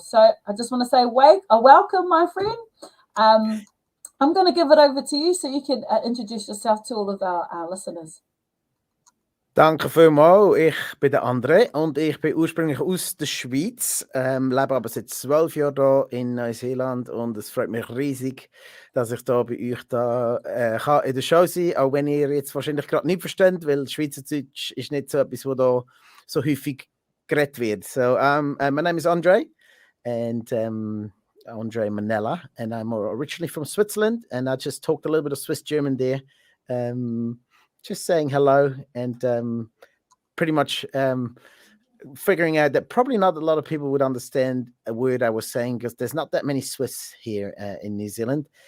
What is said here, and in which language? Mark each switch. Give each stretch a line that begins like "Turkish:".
English: So I just want to say a welcome, my friend. I'm going to give it over to you so you can introduce yourself to all of our listeners.
German: Danke vielmals, ich bin der André und ich bin ursprünglich aus der Schweiz, lebe aber seit 12 Jahren hier in Neuseeland und es freut mich riesig, dass ich da bei euch kann in der Show sein kann, auch wenn ihr jetzt wahrscheinlich gerade nicht versteht, weil Schweizerdeutsch ist nicht so etwas, wo da so häufig geredet wird.
English: So, my name is André and André Manella and I'm originally from Switzerland and I just talked a little bit of Swiss German there. Just saying hello and pretty much figuring out that probably not a lot of people would understand a word I was saying because there's not that many Swiss here in New Zealand.